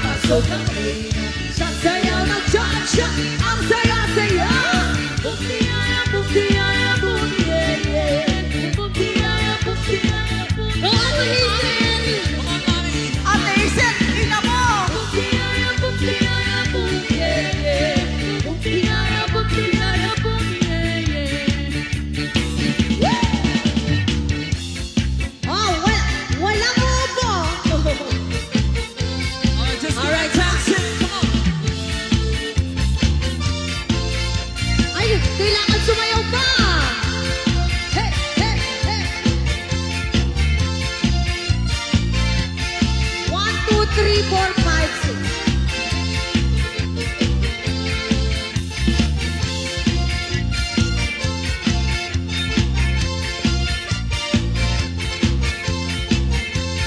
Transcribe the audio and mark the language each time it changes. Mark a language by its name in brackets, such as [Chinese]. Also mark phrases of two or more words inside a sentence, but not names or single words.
[Filipino] Pasok ang reyna, sasayaw ng cha-cha, ang saya-saya. Bumtiyaya, bumtiyaya, bumtiyaya. Bumtiyaya, bumtiyaya, bumtiyaya. Ate Hazel, ina mo! Bumtiyaya, bumtiyaya, bumtiyaya. Bumtiyaya, bumtiyaya, bumtiyaya. Oh, walang upo. [English] Alright, Jackson, come on. [Filipino] Ay, kailangan sumayaw pa! [English] Hey, hey, hey! 1, 2, 3, 4, 5, 6.